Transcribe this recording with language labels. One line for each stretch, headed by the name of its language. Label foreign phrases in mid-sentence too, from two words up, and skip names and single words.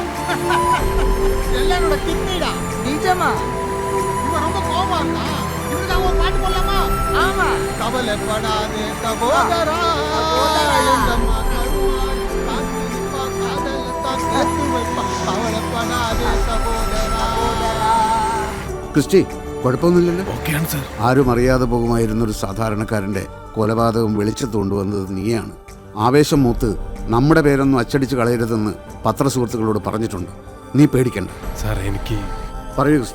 Tamil: எல்லாம் என்னோட கிட்னிடா. நிஜமா? இவன் ரொம்ப கோவமா இருக்கா. இவனுக்கு ஒரு பாட்டு போடலாமா? ஆமா. கவலைப்படாதே சகோதரா, எந்த மகனுமாய் காத்திருப்பா, காதலத்தான் சேர்த்து வைப்பா. கவலைப்படாதே சகோதரா.
Malayalam: ക്രിസ്റ്റി കുഴപ്പമൊന്നുമില്ലല്ലോ? ഓക്കെയാണ് സാർ. ആരും അറിയാതെ പോകുമായിരുന്നൊരു സാധാരണക്കാരൻ്റെ കൊലപാതകം വെളിച്ചത്ത് കൊണ്ടുവന്നത് നീയാണ്. ആവേശം മൂത്ത് നമ്മുടെ പേരൊന്നും അച്ചടിച്ച് കളയരുതെന്ന് പത്രസുഹൃത്തുക്കളോട് പറഞ്ഞിട്ടുണ്ട്. നീ പേടിക്കണ്ട. സാർ പറയൂ ക്രിസ്റ്റി.